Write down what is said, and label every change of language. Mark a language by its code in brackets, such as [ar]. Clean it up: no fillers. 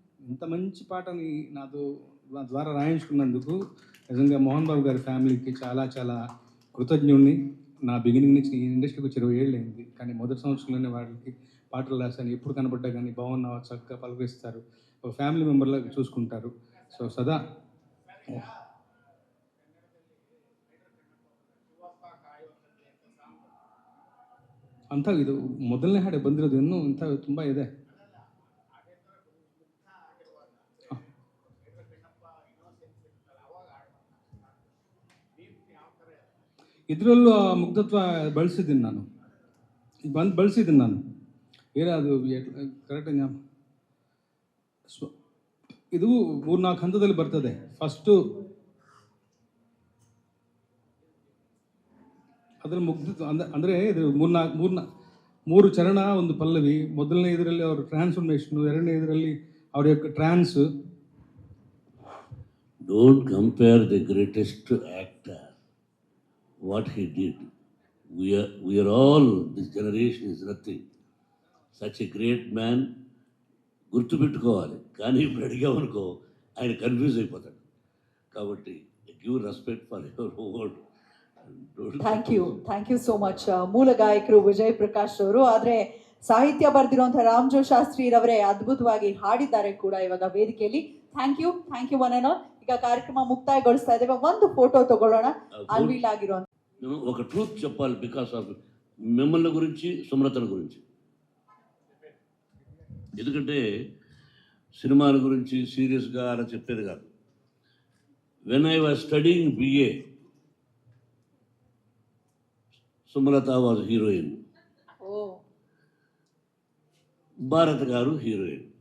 [te] ఇంత మంచి పాటని నా ద్వారా రాయించుకున్నందుకు నిజంగా మోహన్ బాబు గారి ఫ్యామిలీకి చాలా చాలా కృతజ్ఞుణ్ణి. నా బిగినింగ్ నుంచి ఈ ఇండస్ట్రీకి వచ్చి 20 ఏళ్ళు అయింది, కానీ మొదటి సంవత్సరంలోనే వాళ్ళకి పాటలు రాశాను. ఎప్పుడు కనబడ్డా కానీ బాగున్నావా, చక్కగా పలకరిస్తారు, ఒక ఫ్యామిలీ మెంబర్లాగా చూసుకుంటారు. [kn] సో ಸದಾ ಅಂತ ಇದು ಮೊದಲನೇ ಹಾಡೆ ಬಂದಿರೋದು, ಇನ್ನೂ ಇಂಥ ತುಂಬ ಇದೆ. ಇದರಲ್ಲೂ ಆ ಮುಗ್ಧತ್ವ ಬಳಸಿದ್ದೀನಿ ನಾನು, ಬಳಸಿದ್ದೀನಿ ನಾನು. ಅದು ಕರೆಕ್ಟಾಗಿ ಇದು 3-4 ಹಂತದಲ್ಲಿ ಬರ್ತದೆ. ಫಸ್ಟು ಅದರಲ್ಲಿ ಮುಗ್ಧತ್ವ ಅಂದರೆ ಇದು 3 ಚರಣ, ಒಂದು ಪಲ್ಲವಿ. ಮೊದಲನೇ ಇದರಲ್ಲಿ ಅವ್ರ ಟ್ರಾನ್ಸ್ಫಾರ್ಮೇಷನು, ಎರಡನೇ ಇದರಲ್ಲಿ ಅವ್ರ యొక్క ಟ್ರಾನ್ಸ್. [en] Don't compare the greatest actor what he did. We are all, this generation is nothing. Such a great man [te] గుర్తుపెట్టుకోవాలి. కానీ ఇప్పుడు అడిగామనుకో ఆయన కన్ఫ్యూజ్ అయిపోతాడు. [en] కాబట్టి give respect for your word. Thank you so much. [kn] ಮೂಲ ಗಾಯಕರು ವಿಜಯ್ ಪ್ರಕಾಶ್ ಅವರು, ಆದರೆ ಸಾಹಿತ್ಯ ಬರೆದಿರುವಂತಹ ರಾಮಜೋ ಶಾಸ್ತ್ರಿರವರೇ ಅದ್ಭುತವಾಗಿ ಹಾಡಿದ್ದಾರೆ ಕೂಡ ಇವಾಗ ವೇದಿಕೆಯಲ್ಲಿ. [en] Thank you one and all. [kn] ಈಗ ಕಾರ್ಯಕ್ರಮ ಮುಕ್ತಾಯಗೊಳಿಸ್ತಾ ಇದ್ದೇವೆ. ಒಂದು ಫೋಟೋ ತಗೊಳ್ಳೋಣ ಅನ್ವೀಲ್ ಆಗಿರುವಂತ. [te] ఒక ట్రూత్ చెప్పాలి, బికాస్ ఆఫ్ మిమ్మల్ని గురించి, సుమలతల గురించి. ఎందుకంటే సినిమాల గురించి సీరియస్గా అలా చెప్పేది కాదు. [en] When I was studying BA, Sumalatha was heroine, Bharat garu heroine.